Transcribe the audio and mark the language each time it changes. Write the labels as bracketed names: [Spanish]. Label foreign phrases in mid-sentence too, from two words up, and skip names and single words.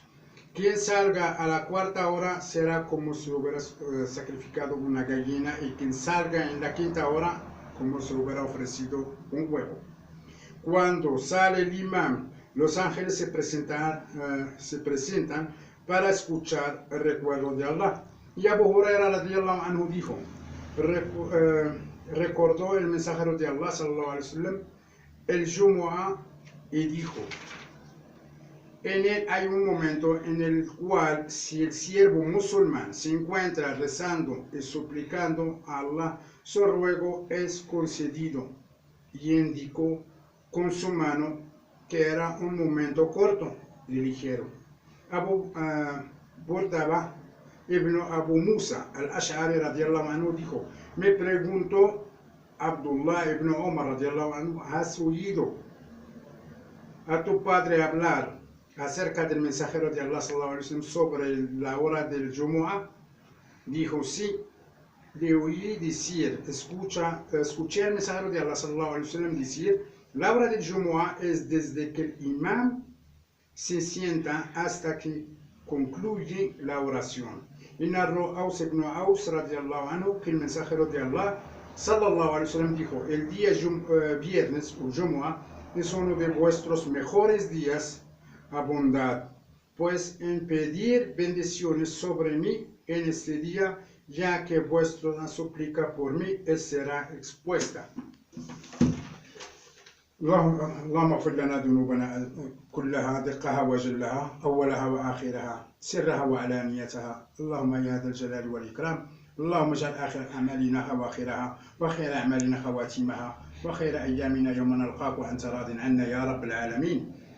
[Spanish] Quien salga a la cuarta hora será como si hubiera sacrificado una gallina, y quien salga en la quinta hora como si hubiera ofrecido un huevo. Cuando sale el imán, los ángeles se presentan para escuchar el recuerdo de Allah. Y Abu Huraira [Arabic] رضي الله عنه [Spanish] dijo, recordó el mensajero de Allah [Arabic] صلى الله عليه وسلم [Spanish] el Jumu'ah y dijo: en él hay un momento en el cual si el siervo musulmán se encuentra rezando y suplicando a Allah, su ruego es concedido, y indicó con su mano que era un momento corto y ligero. Abu Burdaba ibn Abu Musa al-Ash'ari [Arabic] رضي الله عنه [Spanish] dijo: me preguntó Abdullah ibn Omar [Arabic] رضي الله عنه, [Spanish] ¿has oído a tu padre hablar acerca del mensajero de Allah [Arabic] صلى الله عليه وسلم [Spanish] sobre la hora del Jumu'ah? Dijo: sí, le oí decir, escuché al mensajero de Allah [Arabic] صلى الله عليه وسلم [Spanish] decir: la hora del Jumu'ah es desde que el imán se sienta hasta que concluye la oración. Y narró Aus ibn Aus [Arabic] رضي الله عنه [Spanish] que el mensajero de Allah [Arabic] صلى الله عليه وسلم [Spanish] dijo: el día viernes o Jumu'ah es uno de vuestros mejores días a bondad, pues en pedir bendiciones sobre mí en este día, ya que vuestra súplica por mí será expuesta. [Arabic] اللهم اغفر لنا ذنوبنا كلها دقها وجلها أولها وآخرها سرها وعلانيتها اللهم يا ذا الجلال والإكرام اللهم اجعل آخر أعمالنا أواخرها وخير أعمالنا خواتيمها وخير أيامنا يوم نلقاك وأنت راض عنا يا رب العالمين